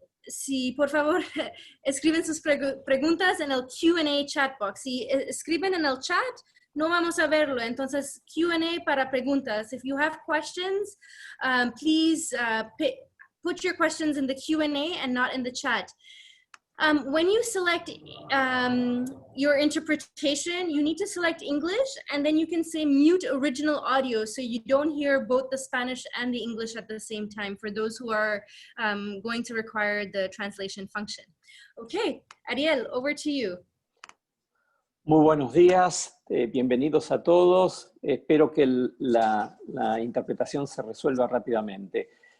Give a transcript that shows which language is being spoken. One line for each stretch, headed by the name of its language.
Spanish: Si por favor escriben sus preguntas en el Q&A chat box. Si escriben en el chat, no vamos a verlo. Entonces, Q&A para preguntas.
English: If you have questions, please put your questions in the Q&A and not in the chat. When you select your interpretation, you need to select English, and then you can say mute original audio so you don't hear both the Spanish and the English at the same time for those who are going to require the translation function. Okay, Ariel, over to you.
Spanish: Muy buenos días, bienvenidos a todos. Espero que la interpretación se resuelva rápidamente.